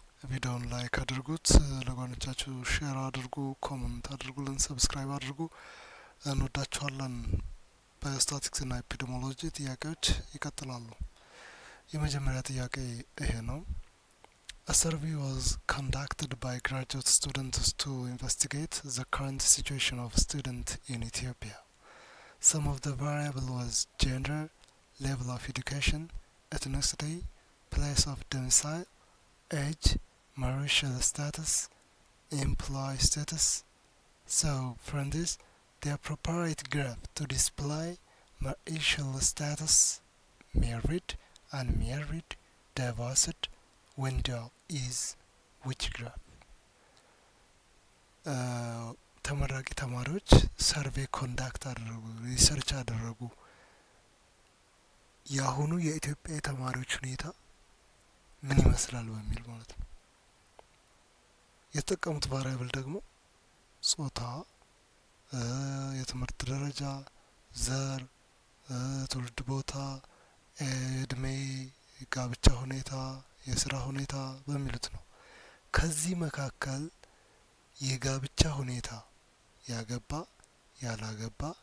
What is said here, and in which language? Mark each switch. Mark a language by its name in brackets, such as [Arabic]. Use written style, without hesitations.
[Amharic] ቪዲዮውን ላይክ አድርጉት፣ ለጓደኞቻችሁ ሼር አድርጉ፣ ኮሜንት አድርጉልን፣ ሰብስክራይብ አድርጉ። እንወዳችኋለን። በስታቲክስ እና ኤፒዲሞሎጂ ጥያቄዎች ይቀጥላሉ። የመጀመሪያ ጥያቄ ይሄ ነው። [English] A survey was conducted by graduate students to investigate the current situation of students in Ethiopia. Some of the variable was gender, level of education, ethnicity, place of domicile, age, marital status, employee status. So, from this, they are prepared graph to display marital status, married, unmarried, divorced, window is which graph? [Amharic] ተመራቂ ተማሪዎች ሰርቬይ ኮንዳክት አደረጉ፣ ሪሰርች አደረጉ። የአሁኑ የኢትዮጵያ የተማሪዎች ሁኔታ ምን ይመስላል በሚል ማለት ነው። የተጠቀሙት ቫሪያብል ደግሞ ጾታ፣ የትምህርት ደረጃ፣ ዘር፣ ትውልድ ቦታ፣ እድሜ፣ ጋብቻ ሁኔታ፣ የስራ ሁኔታ በሚሉት ነው። ከዚህ መካከል የጋብቻ ሁኔታ ያገባ፣ ያላገባ፣